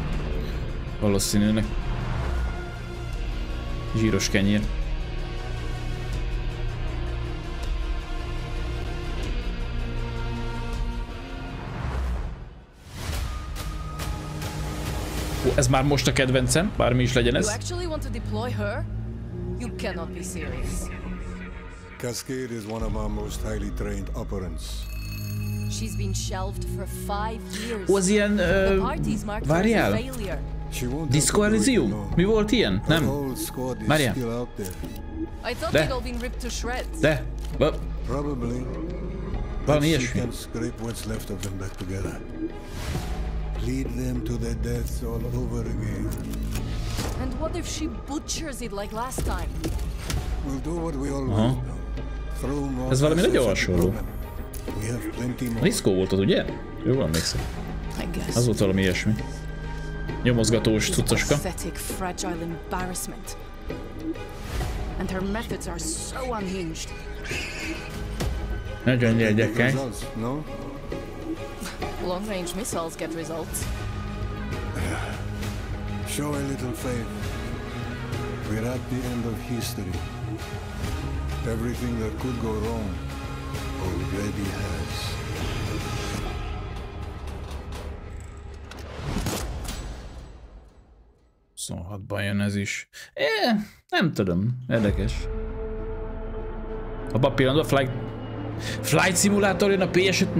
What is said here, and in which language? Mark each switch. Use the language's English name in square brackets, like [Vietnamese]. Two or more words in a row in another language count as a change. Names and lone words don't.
[Hungarian] Valószínűleg. Zsíros kenyér. Ó, ez már most a kedvencem, bármi is legyen ez. [English] Cascade is one of our most highly trained operants. She's been shelved for 5 years. [Hungarian] Ó, az ilyen... várjál? Disco Elysium? Mi volt ilyen? Nem? Várjál. De. De. Valami ilyesmi. [English] Lead them to their deaths all over again. And what if she butchers it like last time? We'll do what we always do. [Hungarian] Ez valami nagyon hasonló. A diszkó volt az, ugye? Jól emlékszem. Az volt valami ilyesmi. Nyomozgatós cuccoska. Nagyon érdekes. [English] Long-range missiles get results. Show a little faith. We're at the end of history. Everything that could go wrong already has. [Hungarian] Szóval jön ez is. Nem tudom, érdekes. Abban a pillanatban Flight Simulator jön a PS5?